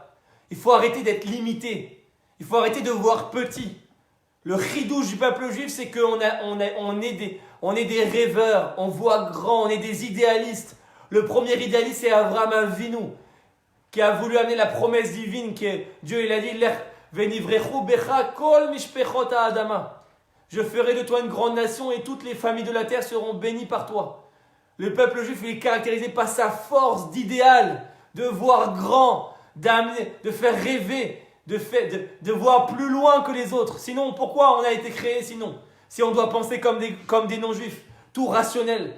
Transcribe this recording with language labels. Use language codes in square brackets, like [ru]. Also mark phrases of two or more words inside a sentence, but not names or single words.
[fr] Il faut arrêter d'être limité. Il faut arrêter de voir petit. Le chidouche du peuple juif, c'est qu'on est des rêveurs. On voit grand, on est des idéalistes. Le premier idéaliste, c'est Avraham Avinu, qui a voulu amener la promesse divine. Dieu, il a dit, [he] ונברכו בך כל משפחת האדמה. [fr] Je ferai de toi une grande nation et toutes les familles de la terre seront bénies par toi. Le peuple juif il est caractérisé par sa force d'idéal, de voir grand, d'amener, de faire rêver, de voir plus loin que les autres. Sinon, pourquoi on a été créé sinon? Si on doit penser comme des non-juifs, tout rationnel.